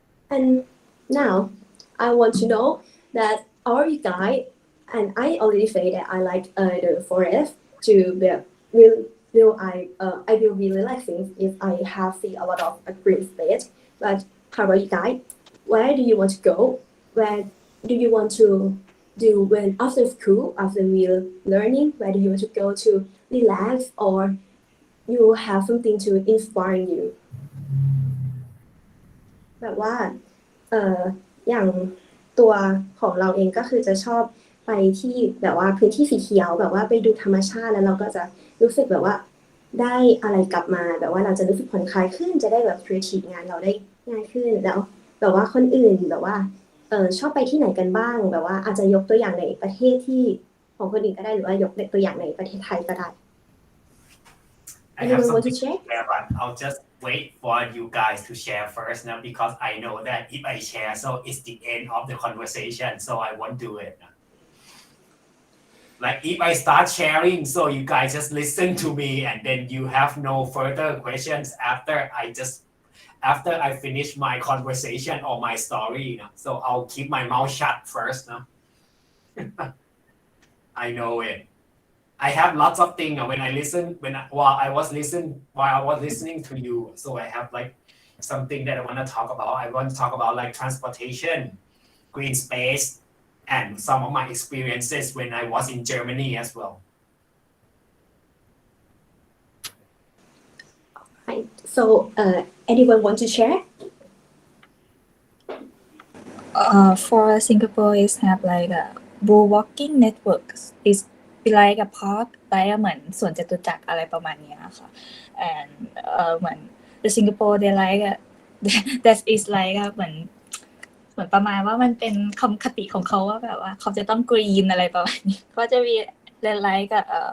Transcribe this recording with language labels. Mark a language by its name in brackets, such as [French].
[English] And now I want to know that our guy, and I already say that I like the forest to be I will be relaxing if I have see a lot of a green space. But how about you guys? Where do you want to go? Where do you want to do when after school, after real learning? Where do you want to go to relax, or you have something to inspire you? [Thai] แบบว่าอย่างตัวของเราเองก็คือจะชอบไปที่แบบว่าพื้นที่สีเขียวแบบว่าไปดูธรรมชาติแล้วเราก็จะรู้สึกแบบว่าได้อะไรกลับมาแบบว่าเราจะรู้สึกผ่อนคลายขึ้นจะได้แบบ creative งานเราได้ง่ายขึ้นแล้วแบบว่าคนอื่นแบบว่าชอบไปที่ไหนกันบ้างแบบว่าอาจจะยกตัวอย่างในประเทศที่ของคนอื่นก็ได้หรือว่ายกตัวอย่างในประเทศไทยก็ได้ [English] I have something to share, but I'll just wait for you guys to share first now because I know that if I share, so it's the end of the conversation, so I won't do it. Like if I start sharing, so you guys just listen to me and then you have no further questions after I finish my conversation or my story, so I'll keep my mouth shut first. I know it. I have lots of things when I listen while I was listening to you. So I have like something that I want to talk about. I want to talk about like transportation, green space, and some of my experiences when I was in Germany as well. Right. So anyone want to share? For Singapore is have like a blue walking networks. It's like a park [Thai] เหมือนสวนจตุจักรอะไรประมาณนี้ค่ะ and เหมือน [English] the Singapore they like that is like [Thai] เหมือนประมาณว่ามันเป็นคำคติของเขาว่าแบบว่าเขาจะต้องกรีนอะไรประมาณนี้ก็จะมีไลค์กับ